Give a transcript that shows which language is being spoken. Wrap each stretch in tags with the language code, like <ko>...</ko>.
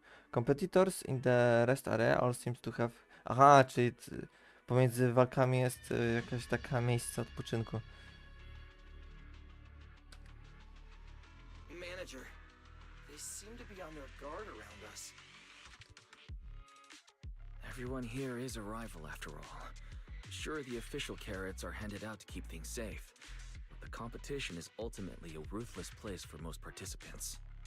<en>Competitors in the rest area all seems to have...</en> <pl>Aha, czyli pomiędzy walkami jest jakaś taka miejsce odpoczynku.</pl> <en>Manager, they seem to be on their guard around us. Everyone here is a rival after all. Sure, the official carrots are handed out to keep things safe, but the competition is ultimately a ruthless place for most participants.</en>